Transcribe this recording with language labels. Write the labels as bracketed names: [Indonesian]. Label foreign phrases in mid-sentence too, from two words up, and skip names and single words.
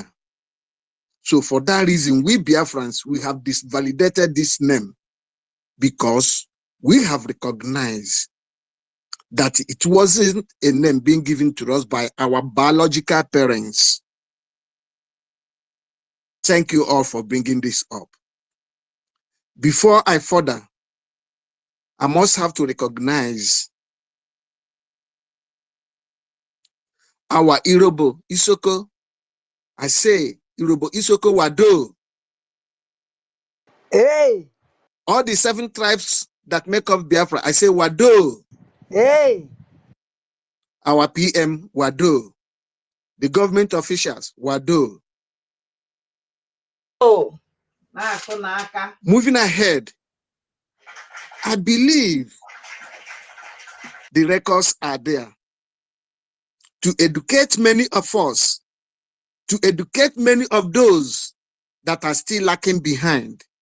[English] So for that reason, we Biafrans, we have disvalidated this name because we have recognized that it wasn't a name being given to us by our biological parents. Thank you all for bringing this up. Before I further, I must have to recognize our Irobo Isoko. I say Irobo Isoko Wado. Hey, All the 7 tribes that make up Biafra, I say Wado. hey, Our PM Wado. The government officials Wado. Oh, Moving ahead, I believe the records are there to educate many of us, to educate many of those that are still lacking behind,